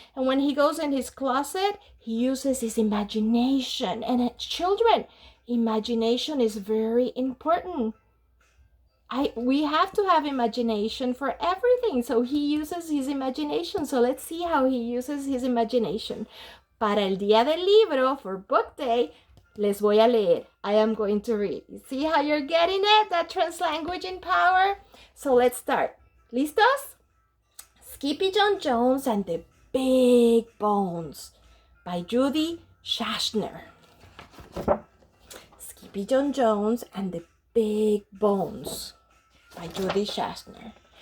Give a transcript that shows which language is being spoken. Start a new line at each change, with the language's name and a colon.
English: And when he goes in his closet, he uses his imagination. And children, imagination is very important. We have to have imagination for everything. So he uses his imagination. So let's see how he uses his imagination.
Spanish: Para el Día del Libro,
English: for book day,
Spanish: les voy a leer.
English: I am going to read. You see how you're getting it? That translanguaging power? So let's start.
Spanish: ¿Listos?
English: Skippy John Jones and the Big Bones by Judy Schachner. Skippy John Jones and the Big Bones by Judy Schachner.